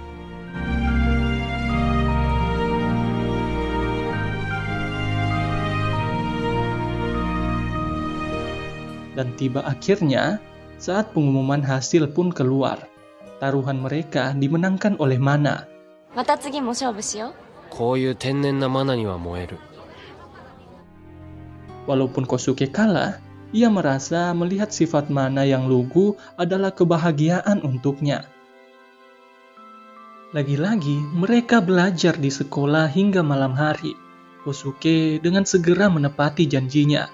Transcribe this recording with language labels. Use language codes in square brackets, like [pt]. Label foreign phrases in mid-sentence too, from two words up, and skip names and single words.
[id] Dan tiba akhirnya, saat pengumuman hasil pun keluar. Taruhan mereka dimenangkan oleh Mana. [ja] また次も勝負しよう。こういう天然なマナには燃える。 [id] Walaupun Kosuke kalah, ia merasa melihat sifat Mana yang lugu adalah kebahagiaan untuknya. Lagi-lagi, mereka belajar di sekolah hingga malam hari. Kosuke dengan segera menepati janjinya.